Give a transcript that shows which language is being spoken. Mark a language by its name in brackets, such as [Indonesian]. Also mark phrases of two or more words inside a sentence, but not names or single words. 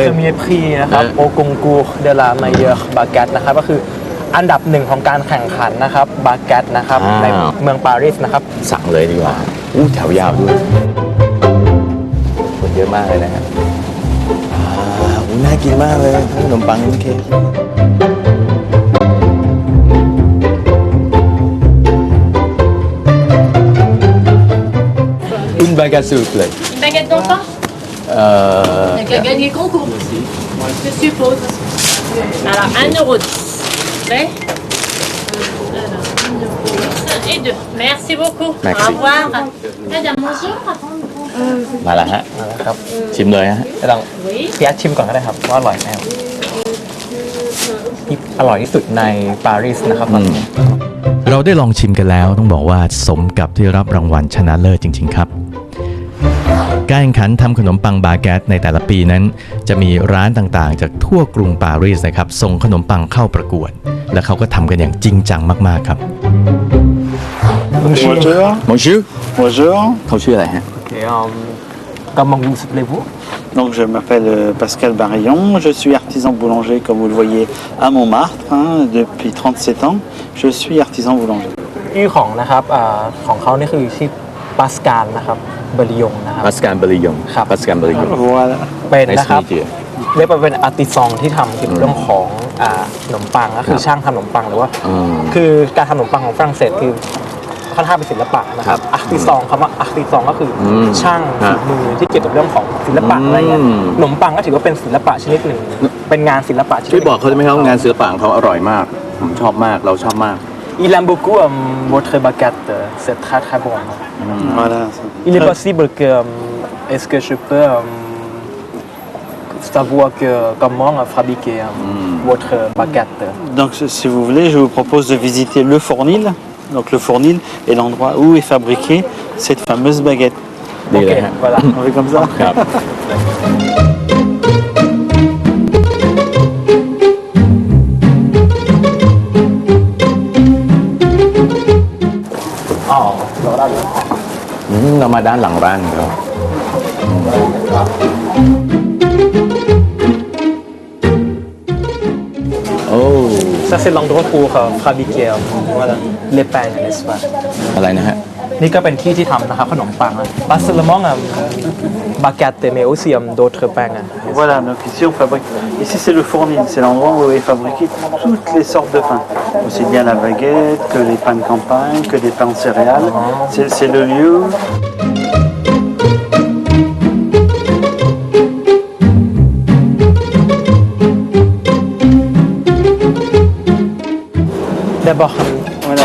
[Thai] คือมีพรีนะครับ [French] au concours de la meilleure baguette [Thai] นะครับก็คืออันดับ1ของการแข่งขันนะครับบาแกตนะครับในเมืองปารีสนะครับ สั่งเลยดีกว่าแถวยาวด้วยคนเยอะมากเลยนะฮะน่ากินมากเลยขนมปังโอเค [French] Une baguette s'il vous plaît. Une baguette d'antan Avec la gagné concours, je suppose. Alors, 1,10 €. Prêt Alors, 1,10 € et 2. Merci beaucoup. Merci. Au revoir. Madame, bonjour. [Thai] มาแล้วฮะ ครับ ชิมเลยฮะ ลองพี่อาร์ตชิมก่อนก็ได้ครับว่าอร่อยแน่อร่อยที่สุดในปารีสนะครับเราได้ลองชิมกันแล้วต้องบอกว่าสมกับที่รับรางวัลชนะเลิศจริงๆครับการแข่งขันทำขนมปังบาแกตในแต่ละปีนั้นจะมีร้านต่างๆจากทั่วกรุงปารีสนะครับส่งขนมปังเข้าประกวดและเขาก็ทำกันอย่างจริงจังมากๆครับ Bonjour เขาชื่ออะไรฮะ [French] Comment vous appelez-vous Donc je m'appelle Pascal Barillon, je suis artisan boulanger comme vous le voyez à Montmartre depuis 37 ans. Je suis artisan boulanger. [Thai] ชื่อของนะครับของเขานี่คือชื่อปาสกาลนะครับเบริยงนะครับ ปาสกาลเบริยง ครับ ปาสกาลเบริยง [French] Voilà. [Thai] เป็นนะครับเรียกว่าเป็นอาร์ติซองที่ทำเกี่ยวกับเรื่องของขนมปังก็คือช่างทำขนมปังหรือว่าคือการทำขนมปังของฝรั่งเศสคือค่อนข้างเป็นศิลปะนะครับอาร์ติซองคำว่าอาร์ติซองก็คือช่างฝีมือที่เกี่ยวกับเรื่องของศิลปะอะไรเงี้ยขนมปังก็ถือว่าเป็นศิลปะชนิดหนึ่งเป็นงานศิลปะ ช่วยบอกเขาได้ไหมครับงานศิลปะของเขาอร่อยมากผมชอบมากเราชอบมาก [French] Il aime beaucoup votre baguette c'est très très bon Voilà. Il est possible que est-ce que je peux savoir comment fabriquer votre baguette Donc si vous voulez, je vous propose de visiter le Fournil. Donc le Fournil est l'endroit où est fabriquée cette fameuse baguette. Ok, voilà. On fait comme ça. [Thai] ครับเรามาด้านหลังร้านครับ [French] Ça c'est l'endroit pour fabriquer voilà les pains n'est-ce pas [Thai] อะไรนะฮะ นี่ก็เป็นที่ที่ทำนะครับขนมปังนะ [French] Pas seulement baguette mais aussi d'autres pains Voilà, donc ici on fabrique. Ici c'est le Fournil, c'est l'endroit où est fabriqué toutes les sortes de pains. Aussi bien la baguette que les pains de campagne, que des pains de céréales. C'est le lieu. D'abord, voilà.